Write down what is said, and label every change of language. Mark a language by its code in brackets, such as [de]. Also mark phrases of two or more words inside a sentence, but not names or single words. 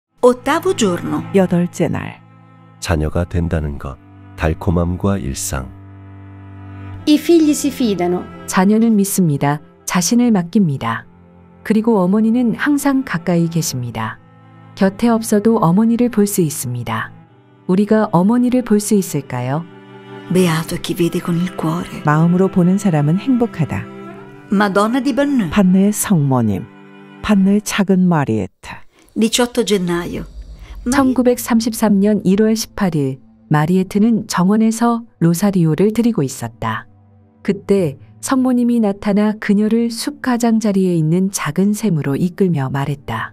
[it] Ottavo giorno. [ko] 여덟째 날. 자녀가 된다는 것, 달콤함과 일상. [it] I figli si fidano. [ko] 자녀는 믿습니다. 자신을 맡깁니다. 그리고 어머니는 항상 가까이 계십니다. 곁에 없어도 어머니를 볼 수 있습니다. 우리가 어머니를 볼 수 있을까요? [it] Beato chi vede con il cuore. [ko] 마음으로 보는 사람은 행복하다. [it] Madonna di Banneux. [ko] 판느의 성모님. 판느의 작은 마리에타. [it] 18 gennaio. [ko] 1933년 1월 18일 마리에트는 정원에서 로사리오를 드리고 있었다. 그때 성모님이 나타나 그녀를 숲 가장자리에 있는 작은 샘으로 이끌며 말했다.